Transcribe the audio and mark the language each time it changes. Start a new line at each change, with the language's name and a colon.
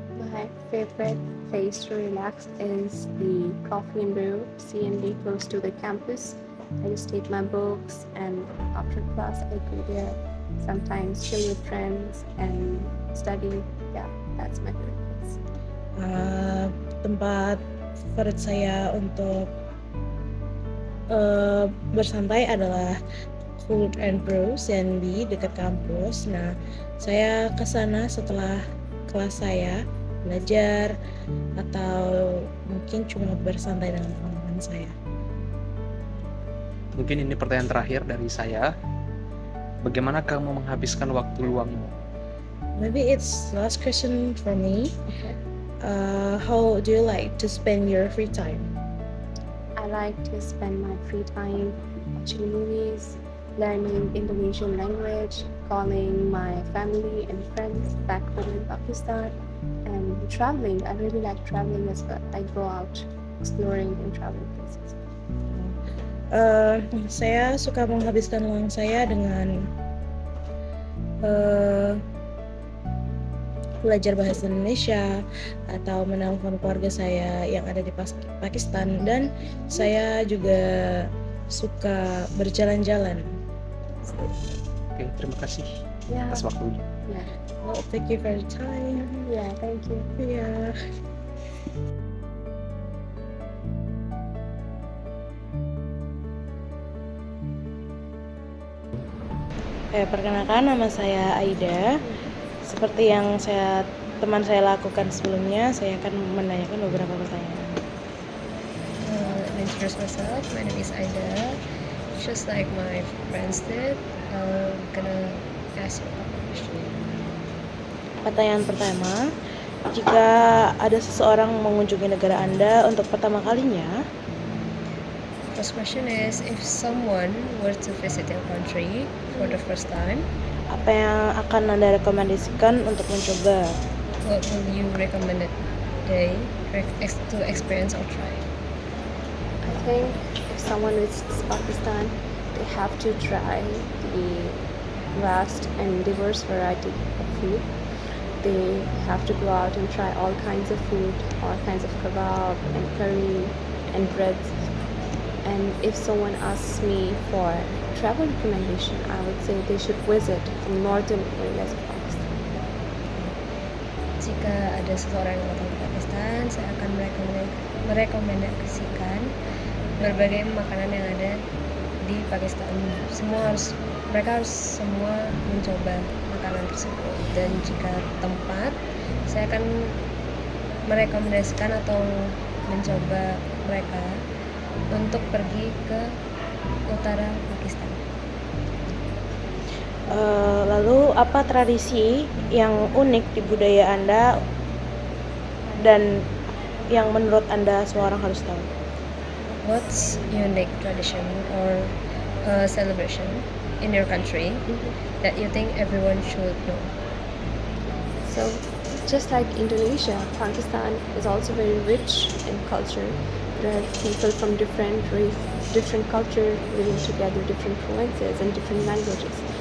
English: My favorite place to relax is the Coffee and Brew CND close to the campus. I just take my books, and after class I go there, sometimes chill with friends and study. Yeah, that's my favorite place.
Indonesian: Tempat favorit saya untuk bersantai adalah Cold and Brew CNB dekat kampus. Nah, saya ke sana setelah kelas saya belajar atau mungkin cuma bersantai dengan teman-teman saya. Mungkin ini pertanyaan terakhir dari saya. Bagaimana kamu menghabiskan waktu luangmu?
English: Maybe it's last question for me. Okay. How do you like to spend your free time? I like to spend my free time watching movies, learning Indonesian language, calling my family and friends back home in Pakistan, and traveling. I really like traveling as well. I go out exploring and traveling places.
Indonesian: Saya suka menghabiskan uang saya dengan belajar bahasa Indonesia atau menelpon keluarga saya yang ada di Pakistan, dan saya juga suka berjalan-jalan. Oke, terima kasih
English: Yeah.
Indonesian: atas waktunya.
English: Yeah. Well, thank you for your time. Yeah. Thank you. Yeah.
Indonesian: Perkenalkan, nama saya Aida. Seperti yang saya teman saya lakukan sebelumnya, saya akan menanyakan beberapa pertanyaan.
English: Let me introduce myself. My name is Aida. Just like my friends did, I'm gonna ask you a couple questions.
Indonesian: Pertanyaan pertama, jika ada seseorang mengunjungi negara Anda untuk pertama kalinya,
English: First question is, if someone were to visit your country for the first time,
Indonesian: apa yang akan Anda rekomendasikan untuk mencoba?
English: what will you recommend they to experience or try? I think if someone visits Pakistan, they have to try the vast and diverse variety of food. They have to go out and try all kinds of food, all kinds of kebab and curry and breads. And if someone asks me for travel recommendation, I would say they should visit the northern areas of Pakistan.
Indonesian: Jika ada seseorang yang datang ke Pakistan, saya akan merekomendasikan berbagai makanan yang ada di Pakistan. Mereka harus semua mencoba makanan tersebut. Dan jika tempat, saya akan merekomendasikan atau mencoba mereka untuk pergi ke utara Pakistan. Lalu apa tradisi yang unik di budaya Anda dan yang menurut Anda semua orang harus tahu?
English: What's unique tradition or celebration in your country that you think everyone should know? So, just like Indonesia, Pakistan is also very rich in culture. There are people from different race, different culture living together, different provinces and different languages.